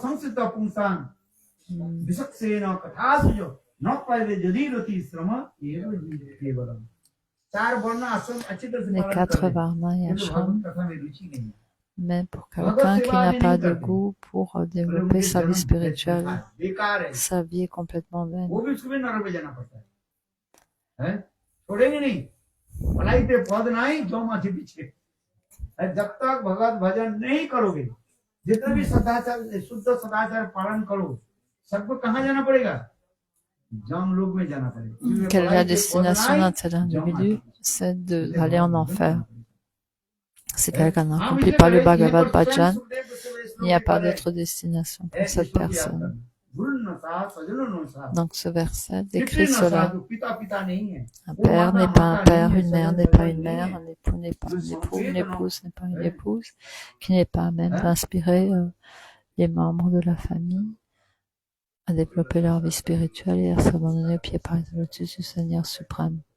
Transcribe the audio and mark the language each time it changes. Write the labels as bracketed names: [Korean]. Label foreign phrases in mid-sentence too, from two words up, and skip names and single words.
[French] Les 4 varnas et ashram, mais pour quelqu'un qui n'a pas de goût pour développer sa vie spirituelle, sa vie est complètement vaine. [Hindi] जब तक भगवत भजन नहीं करोगे जितना भी सदाचार शुद्ध सदाचार पालन करो सबको कहाँ जाना पड़ेगा जम लोक में जाना पड़ेगा [French] Quelle est la destination d'un tel individu? C'est d'aller en enfer. Si quelqu'un n'accomplit pas le Bhagavad Bhajan, il n'y a pas d'autre destination pour cette personne. Donc ce verset décrit cela. Un père n'est pas un père, une mère n'est pas une mère, un époux n'est pas un époux, une épouse n'est pas une épouse, qui n'est pas même d'inspirer les membres de la famille à développer leur vie spirituelle et à s'abandonner aux pieds par les lotus du Seigneur suprême.